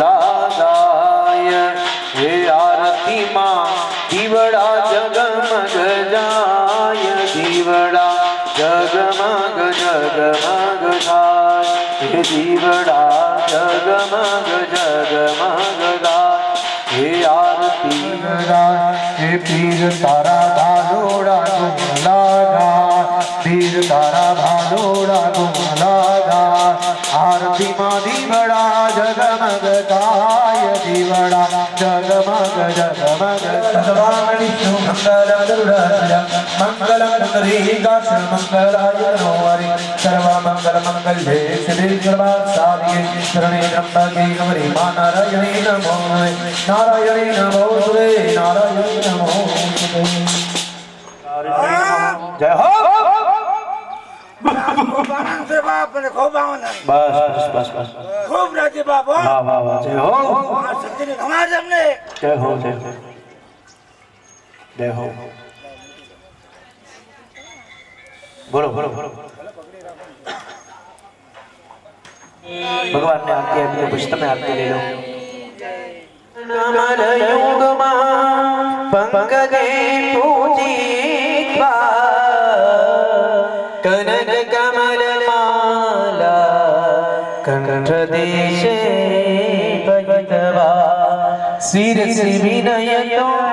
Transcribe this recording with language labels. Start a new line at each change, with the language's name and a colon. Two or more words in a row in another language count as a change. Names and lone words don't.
Gujarati: લાગાય હે આરતી માં દીવડા જગમગ જાય દીવડા જગમગ જગમગ થાય હે દીવડા જગમગ જગમગ થાય હે આરતી હે પીર તારા બાલોડા ગુણ લાગાય ધીર તારા ભાલોડા ગુણ લાગા આરતી માં દીવડા જગમગ કાય દીવડા જગમગ જગમગ
Sanskrit: भगवान विष्णु मंगलम गरुड़ध्वज मंगलम पुंडरीकाक्ष मंगलाय मनोहरि सर्व मंगल मंगल्ये शिवे सर्वार्थसाधिके शरणे त्र्यंबके गौरी मां नारायणे नमो नारायणे नमो सुरे नारायणे नमो
Hindi: जय हो बस बस बस
Gujarati: ખૂબ રાજી બાબા
Hindi: वाह वाह वाह जय हो सच्ची ने हमारे हमने जय हो जय हो जय हो बोलो बोलो बोलो भगवान ने आरती आपकी पुष्ट में आरती ले लो
Sanskrit: नमन युगमा पंकजे पूजित्वा कनक कमल माला कंठ देशे पयित्वा शिरसि विनयतो